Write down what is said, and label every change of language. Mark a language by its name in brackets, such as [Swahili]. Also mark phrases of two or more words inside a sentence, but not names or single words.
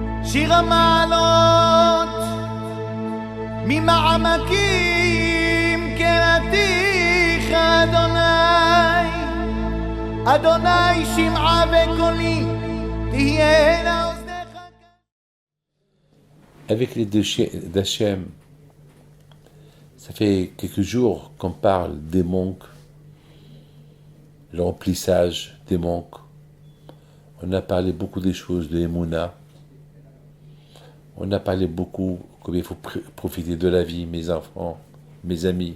[Hebrew] שיר המעלות ממעמקים קראתיך אדוני, אדוני שמעה וקולי תהיינה אוזניך. [French] Avec les deux d'Hachem, ça fait quelques jours qu'on parle des manques, le remplissage des manques. On a parlé beaucoup des choses de Emouna. On a parlé beaucoup comme il faut profiter de la vie, mes enfants, mes amis.